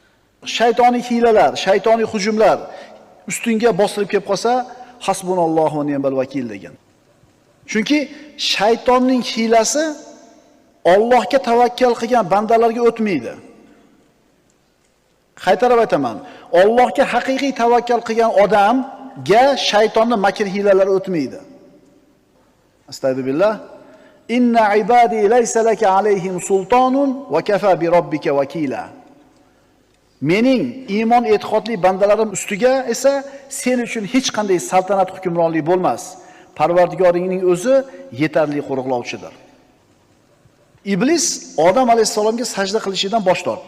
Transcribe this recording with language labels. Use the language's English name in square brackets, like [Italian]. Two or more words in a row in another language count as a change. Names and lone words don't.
[Uzbek] Shaytoniy hiylalar, shaytoniy hujumlar ustingga bostirib kelib qolsa, [Arabic] حسبنا الله ونعم الوكيل [Uzbek] degan. Chunki shaytonning hiylasi Allohga tavakkal qilgan bandalarga o'tmaydi. Qaytarib aytaman, Allohga haqiqiy tavakkal qilgan odamga shaytonning makr hiylalari o'tmaydi. Astagfirullah. [Arabic] إن عبادي ليس لك عليهم سلطان وكفى بربك وكيلا. [Uzbek] Mening iymon e'tiqodli bandalarim ustiga esa sen uchun hech qanday saltanat hukmronlik bo'lmas. Parvardigoringning o'zi yetarli qo'riqlovchidir. Iblis Odam alayhisalomga sajda qilishidan bosh tortdi.